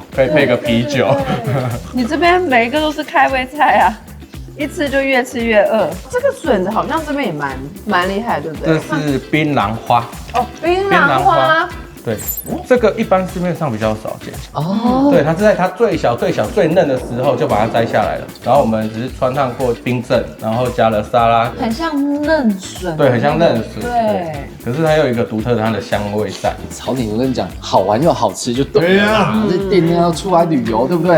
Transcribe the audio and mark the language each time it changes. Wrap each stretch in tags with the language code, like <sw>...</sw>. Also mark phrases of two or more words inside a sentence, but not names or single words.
<zh>可以配個啤酒。你這邊每一個都是開胃菜啊，一吃就越吃越餓。這個筍子好像這邊也蠻厲害，對不對？這是檳榔花。哦，檳榔花。對，這個一般市面上比較少見哦。對，它是在它最小、最嫩的時候就把它摘下來了，然後我們只是汆燙過冰鎮，然後加了沙拉，很像嫩筍。對，很像嫩筍。對，可是它有一個獨特的它的香味在。草嶺，我跟你講，好玩又好吃就對了啦。這店面要出來旅遊，對不對？</zh>